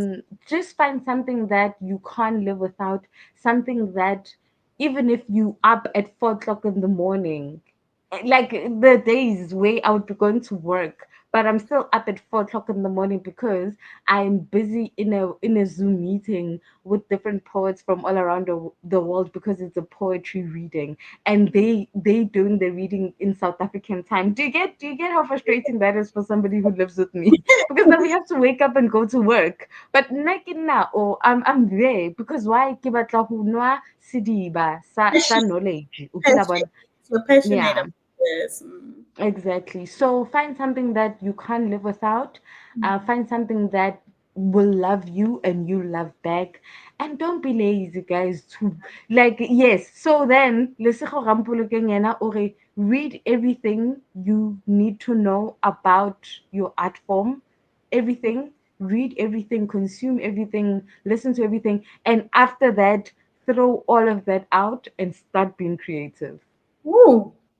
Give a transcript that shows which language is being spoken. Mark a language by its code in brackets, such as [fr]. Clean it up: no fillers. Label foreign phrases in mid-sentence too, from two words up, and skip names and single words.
[en] just find something that you can't live without, something that even if you up at 4 o'clock in the morning, like the days where I would be going to work, but I'm still up at 4 o'clock in the morning because I'm busy in a Zoom meeting with different poets from all around the world because it's a poetry reading and they doing the reading in South African time. Do you get how frustrating that is for somebody who lives with me? Because then we have to wake up and go to work. But now or I'm there because why [st] ke batla ho nwa sediba sa [en] Passion, [st] knowledge. O kila [en] passion. [st] bona? [en] You're passionate Yeah. about this. Mm. Exactly. So find something that you can't live without. Find something that will love you and you love back. And don't be lazy, guys. To like yes. So then, [st] lesego rampolokeng yena o re, [en] read everything you need to know about your art form. Everything. Read everything. Consume everything. Listen to everything. And after that, throw all of that out and start being creative. Woo,